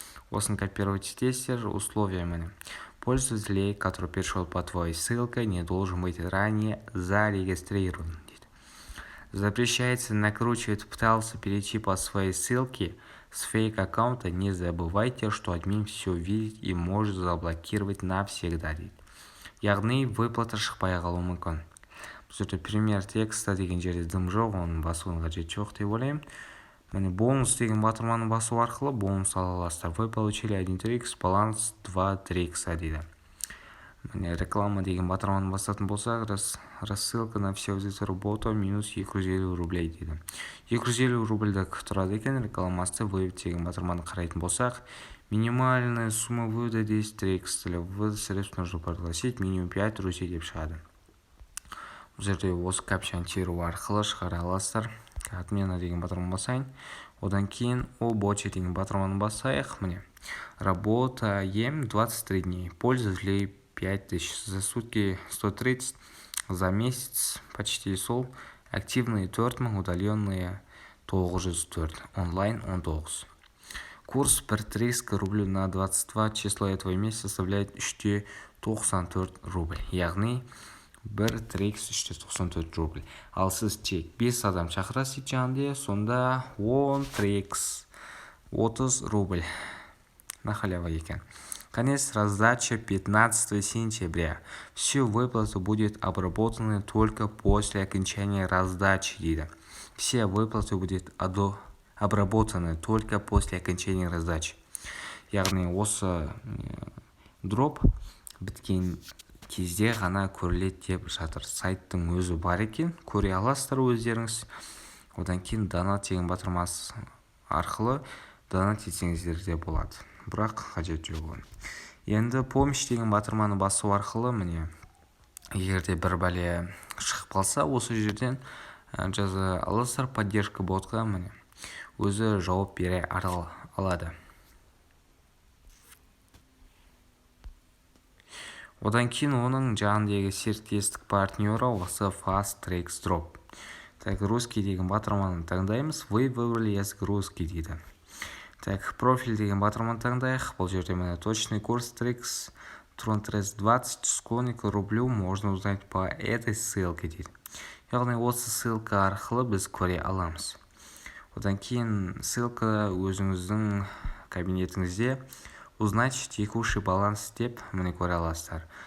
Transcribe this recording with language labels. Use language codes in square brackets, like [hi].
[ru] Осын копировать тестер, условия міне. Пользователь, который перешел по твоей ссылке, не должен быть ранее зарегистрирован. Запрещается накручивать, пытался перейти по своей ссылке с фейк-аккаунта. Не забывайте, что админ все видит и может заблокировать навсегда. [kk] Яғни выплата шықпай қалуы мүмкін. Бұл жерде [ru] пример текста [kk] деген жерде дым жоқ, оның басуының қажеті жоқ деп ойлаймын. Міне бонус деген батырманы басу арқылы бонус ала аласыздар. [ru] Вы получили 1 трикс, баланс 2 трикса дейді. [kk] Міне реклама деген батырманы басатын болсақ, [ru] рассылка на все аудиторию бота минус 250 рублей [kk] дейді. 250 рубльдік тұрады екен рекламасы. Вывод деген батырманы қарайтын болсақ, [ru] минимальная сумма вывода [kk] 10 трикс. [ru] Для вывода средств нужно пригласить минимум 5 друзей [kk] деп шығады. Бұл жерде осы капчаны теру арқылы шығара аласыздар. Отмена деген батырманы басайын. Одан кейін о боте деген батырманы басайық. [ru] Міне работаем 23 дней. Пользователей 5000, за сутки 130, за месяц почти сол. Активные 4000, удаленные 904, онлайн 19. Курс 1 трикс рубль на 22 число этого месяца составляет 394 рубль. [kk] Яғни 1 трикс 394 рубль. Ал сіз тек 5 адам шақырасыз жанде, сонда 10 трикс 30 рубль. [ru] На халяву [kk] екен. [ru] Конец раздачи 15 сентября. Все выплаты будут обработаны только после окончания раздачи дейді. Все выплаты будут обработаны только после окончания раздачи. [kk] Яғни осы дроп біткен кезде ғана көріледі деп жатыр. Сайттың өзі бар екен, көре аласыздар өздеріңіз. Одан кейін донат деген батырмасы арқылы донат етсеңіздер де болады. Бірақ қажет жоқ. Енді помощь деген батырманы басу арқылы міне егерде бір бәле шығып қалса, осы жерден жаза аласыздар поддержка ботқа, міне өзі жауап бере алады. Одан кейін оның жанындегі серіктестік партнері осы Fast Trex Drop. Так, русский деген батырманы таңдаймыз. [ru] Вы выбрали язык русский дейді. [kk] Так, профиль деген батырманы таңдайық. Бұл жерде міне [ru] точный курс Trex Tron 20 сколько рублю можно узнать по этой ссылке дейді. [kk] Яғни осы ссылка арқылы біз көре аламыз. Одан кейін ссылка өзіңіздің кабинетіңізде [ru] узнать текущий баланс [kk] деп міне көре аласыздар.